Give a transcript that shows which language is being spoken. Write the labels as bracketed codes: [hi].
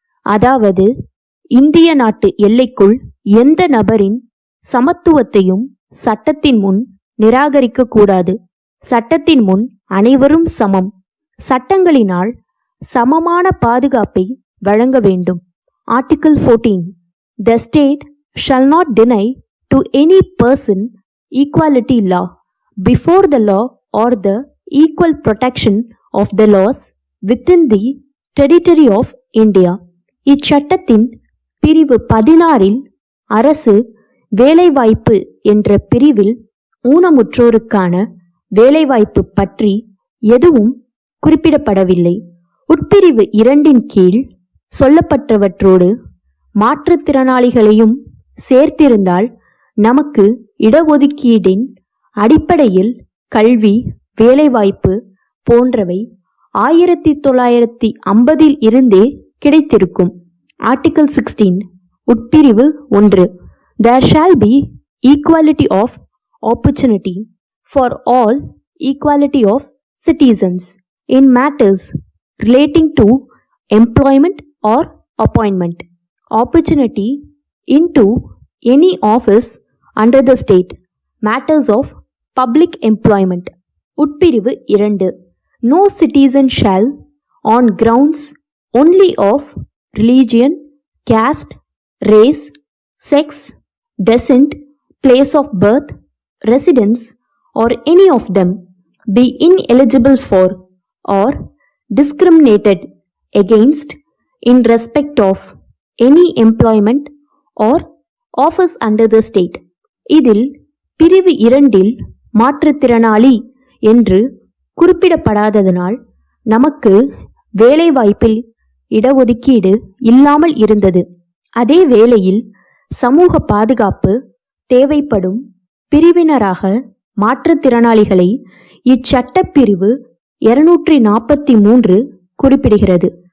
[ta] அதாவது இந்திய நாட்டு எல்லைக்குள் எந்த நபரின் சமத்துவத்தையும் சட்டத்தின் முன் நிராகரிக்க கூடாது. சட்டத்தின் முன் அனைவரும் சமம். சட்டங்களினால் சமமான பாதுகாப்பை வழங்க வேண்டும். [en] Article 14. The state shall not deny to any person equality law before the law or the equal protection of the laws within the territory of India. [ta] இச்சட்டத்தின் பிரிவு 16 அரசு வேலைவாய்ப்பு என்ற பிரிவில் ஊனமுற்றோருக்கான வேலைவாய்ப்பு பற்றி எதுவும் குறிப்பிடப்படவில்லை. உட்பிரிவு 2 கீழ் சொல்லப்பட்டவற்றோடு மாற்றுத்திறனாளிகளையும் சேர்த்திருந்தால் நமக்கு இடஒதுக்கீடின் அடிப்படையில் கல்வி, வேலைவாய்ப்பு போன்றவை 1950 இருந்தே கிடைத்திருக்கும். Article 16 உட்பிரிவு 1. [en] There shall be equality of opportunity for all, equality of citizens in matters relating to employment or appointment, opportunity into any office under the state, matters of public employment. உட்பிரிவு 2. No citizen shall, on grounds only of religion, caste, race, sex, descent, place of birth, residence, or any of them, be ineligible for or discriminated against in respect of any employment or office under the state. [ta] இதில் பிரிவு 2 மாற்றுத்திறனாளி என்று குறிப்பிடப்படாததனால் நமக்கு வேலைவாய்ப்பில் இடஒதுக்கீடு இல்லாமல் இருந்தது. அதே வேளையில் சமூக பாதுகாப்பு தேவைப்படும் பிரிவினராக மாற்றுத்திறனாளிகளை இச்சட்டப்பிரிவு 243 குறிப்பிடுகிறது.